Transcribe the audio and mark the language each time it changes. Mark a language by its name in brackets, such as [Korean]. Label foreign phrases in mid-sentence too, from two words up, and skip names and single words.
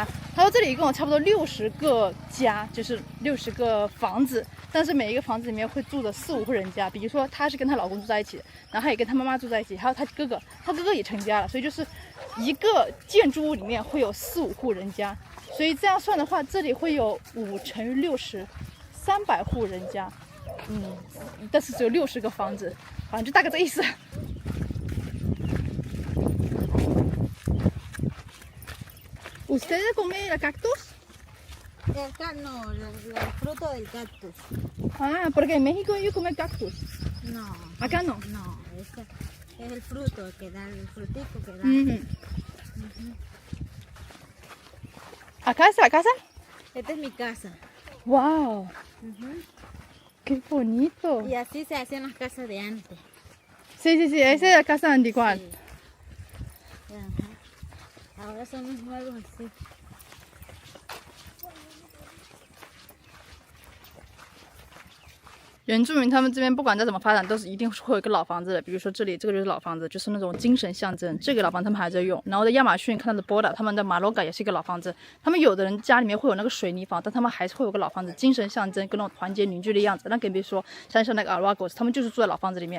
[Chinese] 他说这里一共有差不多60个家，就是60个房子，但是每一个房子里面会住着4、5户人家。比如说她是跟她老公住在一起的，然后她也跟她妈妈住在一起，还有她哥哥，她哥哥也成家了，所以就是一个建筑物里面会有4、5户人家。所以这样算的话，这里会有5乘以60，300户人家。但是只有60个房子，反正就大概这意思。 [Spanish] ¿Ustedes comen el cactus? No, el fruto del cactus. Ah, porque en México ellos comen cactus. No. Acá no. No, este es el fruto que da, el frutico que da. ¿Acá es la casa? Esta es mi casa. ¡Wow! ¡Qué bonito! Y así se hacían las casas de antes. Sí, sí, sí, esa es la casa antigua. Sí. Ajá. Ahora son los nuevos así. [Chinese] 原住民他们这边不管再怎么发展，都是一定会有一个老房子的。比如说这里，这个就是老房子，就是那种精神象征。这个老房子他们还在用。然后在亚马逊看到的波达，他们的马洛嘎也是一个老房子。他们有的人家里面会有那个水泥房，但他们还是会有个老房子，精神象征跟那种团结凝聚的样子。那更别说像那个阿拉戈斯，他们就是住在老房子里面。